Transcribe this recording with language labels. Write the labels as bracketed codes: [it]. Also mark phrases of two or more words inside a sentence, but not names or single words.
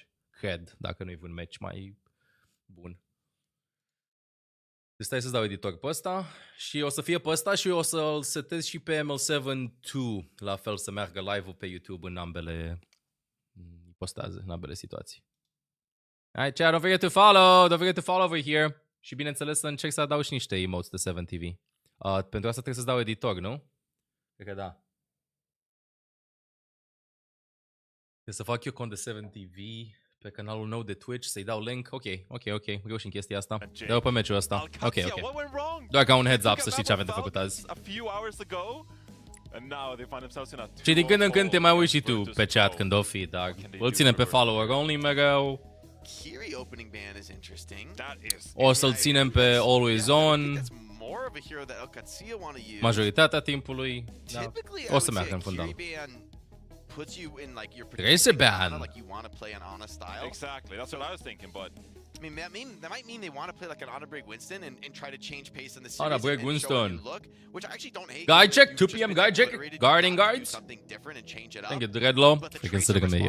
[ro] Cred, dacă nu-i un match mai bun. Stai să-ți dau editor pe ăsta și o să fie pe ăsta și o să-l setez și pe ML7-2, la fel să meargă live-ul pe YouTube în ambele postaze, în ambele situații. [en] Alright, chat, don't forget to follow over here. [ro] Și bineînțeles să încerc să adaug și niște emotes de 7TV. Pentru asta trebuie să-ți dau editor, nu? Cred că da. Trebuie să fac eu cont de 7TV pe canalul nou de Twitch, să-i dau link. Ok. Reușim chestia asta. Dă-o pe meciul ăsta. Ok. Doar ca un [en] heads up [ro] să știi ce avem de făcut azi. Și din când în când te mai uiți și tu pe chat când o fi, dar îl ținem pe [en] follower only [ro] mereu. [en] Kiri opening ban is interesting. [ro] O să-l ținem pe [en] always on [ro] majoritatea timpului. Da. O să meargă în fundal. Trebuie să ban. [en] Exactly, that's what I was thinking, but I mean, that might mean they want to play like an Ana Break Winston and try to change pace in the series. Ana Break Winston. Look, which I actually don't hate. Guy check, 2 PM, guy check. Guarding guards. Thank you, Dreadlow, for considering me.